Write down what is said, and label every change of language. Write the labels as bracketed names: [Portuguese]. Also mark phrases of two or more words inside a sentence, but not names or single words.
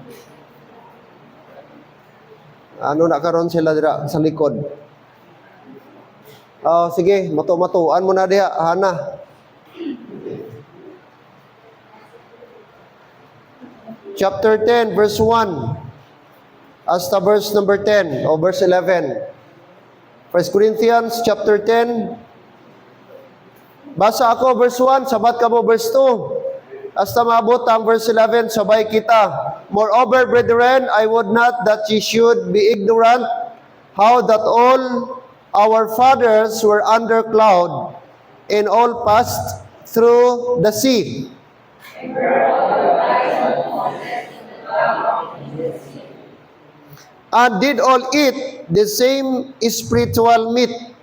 [Hiligaynon] Ano na karon sila dira sa likod? Sige, matu-matuan mo na diha, Hana. [English] Chapter 10, verse 1. [Hiligaynon] Hasta [English] verse number 10 [Hiligaynon] o verse 11. [English] 1 Corinthians chapter 10. [Hiligaynon] Basa ako verse 1, sabat ka mo verse 2. Hasta maabot ang verse 11, sabay kita. [English] Moreover, brethren, I would not that ye should be ignorant how that all our fathers were under cloud, and all passed through the sea. And did all eat the same spiritual meat.